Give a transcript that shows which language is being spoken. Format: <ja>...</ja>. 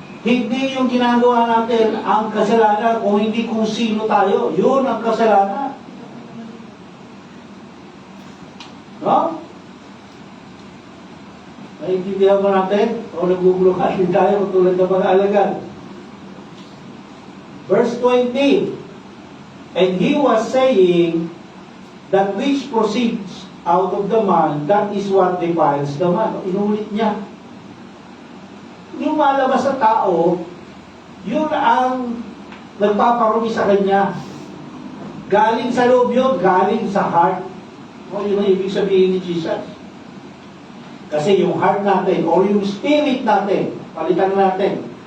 <tl>Hindi yung ginagawa natin ang kasalanan, kung hindi kung sino tayo. Yun ang kasalanan. No? Naiintindihan ba natin? O naguguluhan din tayo tulad ng mga alagad. Verse 20.</tl> <en>And he was saying, that which proceeds out of the man, that is what defiles the man.</en> <tl>Inulit niya. Yung malabas sa tao, yun ang nagpaparumi sa kanya. Galing sa loob yun, galing sa heart. O, yun ang ibig sabihin ni Jesus. Kasi yung heart natin, or yung spirit natin, palitan natin.</tl>